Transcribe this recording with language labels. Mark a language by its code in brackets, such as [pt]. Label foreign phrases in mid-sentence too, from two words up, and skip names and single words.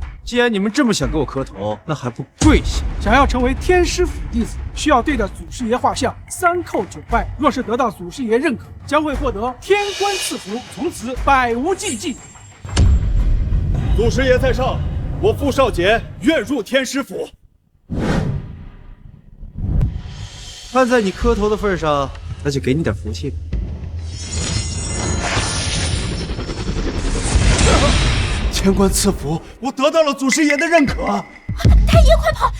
[zh] 既然你們這麼想給我磕頭，那還不跪下？想要成為天師府弟子，需要對着祖師爺畫像3叩9拜。若是得到祖師爺認可，將會獲得天官賜福，從此百無禁忌。祖師爺在上，我傅少傑願入天師府。看在你磕頭的份上，那就給你點福氣吧。天官賜福，我得到了祖師爺的認可。太爺，快跑！